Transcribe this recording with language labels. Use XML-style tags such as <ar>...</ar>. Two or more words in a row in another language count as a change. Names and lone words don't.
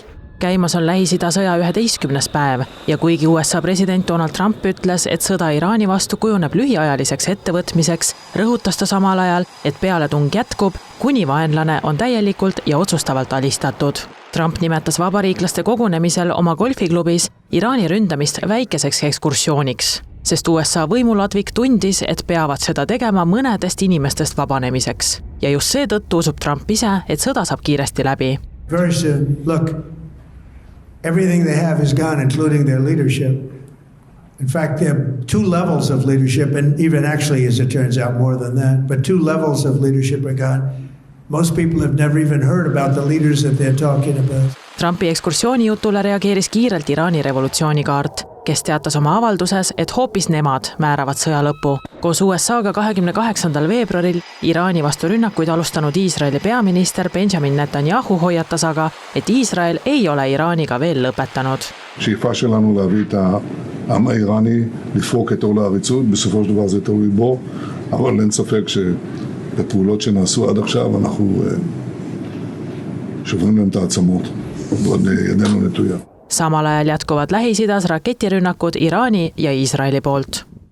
<et>Käimas on Lähis-Ida sõja 11. päev ja kuigi USA president Donald Trump ütles, et sõda Iraani vastu kujuneb lühiajaliseks ettevõtmiseks, rõhutas ta samal ajal, et pealetung jätkub, kuni vaenlane on täielikult ja otsustavalt alistatud. Trump nimetas vabariiklaste kogunemisel oma golfiklubis Iraani ründamist väikeseks ekskursiooniks, sest USA võimuladvik tundis, et peavad seda tegema mõnedest inimestest vabanemiseks. Ja just seetõttu usub Trump ise, et sõda saab kiiresti läbi.</et> <en>Very soon, look, everything they have is gone, including their leadership. In fact, there are 2 levels of leadership, and even actually, as it turns out, more than that, but 2 levels of leadership are gone. Most people have never even heard about the leaders that they're talking about.</en> <et>Trumpi ekskursiooni jutule reageeris kiirelt Iraani revolutsioonikaart, kes teatas oma avalduses, et hoopis nemad määravad sõja lõpu. Koos USA-ga 28. veebruaril Iraani vastu rünnakuid alustanud Iisraeli peaminister Benjamin Netanyahu hoiatas aga, et Iisrael ei ole Iraaniga veel lõpetanud.</et> <he>שאיפה שלנו להביא את העם האיראני לפרוק את עול העריצות, בסופו של דבר זה תלוי בו, אבל אין ספק בפעולות שנעשו עד עכשיו אנחנו שוברים להם את העצמות ועוד ידנו נטויה.</he> <et>Samal ajal jätkuvad Lähis-Idas raketirünnakud Iraani ja Iisraeli poolt.</et>